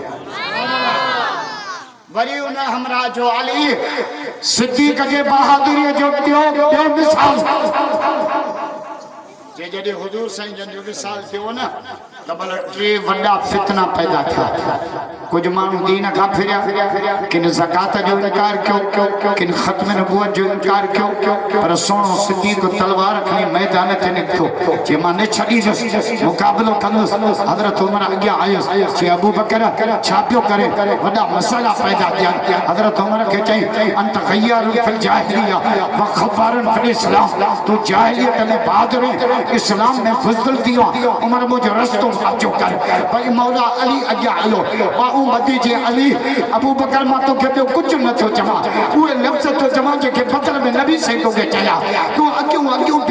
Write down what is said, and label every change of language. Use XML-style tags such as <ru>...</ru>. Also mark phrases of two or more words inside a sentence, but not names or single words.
<sd>वरी उन हमरा जो अली सिद्दीक़ जे बहादुरी जो ॿियो मिसाल जॾहिं हुजूर साईं जन जो विसाल थियो न त भला 3 वॾा फितना पैदा थिया कुछ माण्हू दीन खां फिरिया किन ज़कात जो इनकार कयो किन ख़त्म नबूवत जो इनकार कयो पर सोनो सिद्दीक़ तलवार खणी मैदान ते निकितो जे मां न छॾींदुसि मुक़ाबिलो कंदुसि हज़रत उमर अॻियां आयुसि चई अबू बकर छा पियो करे वॾा मसइला पैदा थिया हज़रत उमर खे चई</sd> <ar>أنت جبار في الجاهلية وخوار في الإسلام</ar> <sd>तू जाहिलियत में बहादुर इस्लाम में बुज़दिल थी वियो उमर मुंहिंजो रस्तो साचो कर भई मौला अली अॻियां हलो बाऊ मदी जे अली अबू बकर मां तोखे ॿियो कुझु नथो चवां उहे लफ़्ज़ थो चवां जेके बदल में नबी साईं तोखे चया तूं अॻियूं पियो</sd>